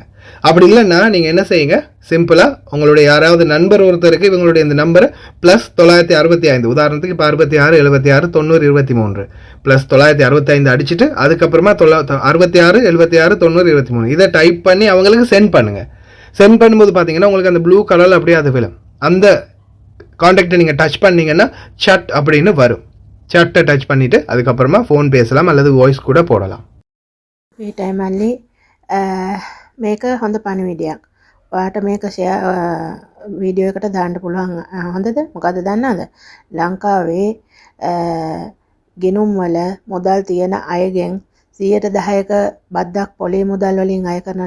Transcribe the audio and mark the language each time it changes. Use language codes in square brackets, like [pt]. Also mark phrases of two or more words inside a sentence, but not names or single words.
[ta] அப்படி இல்லைன்னா நீங்கள் என்ன செய்யுங்க, சிம்பிளாக உங்களுடைய யாராவது நண்பர் ஒருத்தருக்கு இவங்களுடைய இந்த நம்பரை +965, உதாரணத்துக்கு இப்போ 66 76 90 23 +965 அடிச்சுட்டு அதுக்கப்புறமா 66 76 90 23 இதை டைப் பண்ணி அவங்களுக்கு சென்ட் பண்ணுங்கள். சென்ட் பண்ணும்போது பார்த்தீங்கன்னா உங்களுக்கு அந்த [en] blue color [ta] அப்படியே அது விழும். அந்த கான்டாக்டை நீங்கள் டச் பண்ணிங்கன்னா சட் அப்படின்னு வரும். சட்டை டச் பண்ணிவிட்டு அதுக்கப்புறமா ஃபோன் பேசலாம் அல்லது வாய்ஸ் கூட போடலாம். [si] මේ ටයිමල්ලි මේක හොඳ පණිවිඩයක්. ඔයාට මේක වීඩියෝ එකට දාන්න පුළුවන්. හොඳද? මොකද දන්නවද? ලංකාවේ ගෙනුම් වල මුදල් තියෙන අයගෙන් 10%ක බද්දක් පොලි මුදල් වලින් අය කරනවානේ.